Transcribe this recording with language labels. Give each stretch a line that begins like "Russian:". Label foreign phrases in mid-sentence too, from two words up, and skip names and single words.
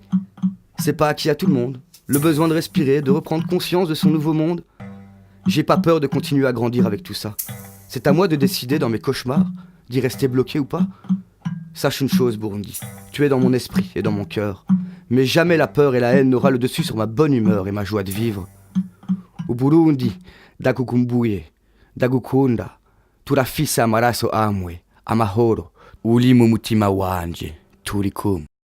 French: C'est pas acquis à tout le monde. Le besoin de respirer, de reprendre conscience de son nouveau monde. J'ai pas peur de continuer à grandir avec tout ça. C'est à moi de décider dans mes cauchemars d'y rester bloqué ou pas. Sache une chose, Burundi, tu es dans mon esprit et dans mon cœur. Mais jamais la peur et la haine n'aura le dessus sur ma bonne humeur et ma joie de vivre.
Rundi: Au Burundi, dakukumbuye, dagukunda, turafise amaraso amwe, amahoro, uri mu mutima wanje, turi kumwe.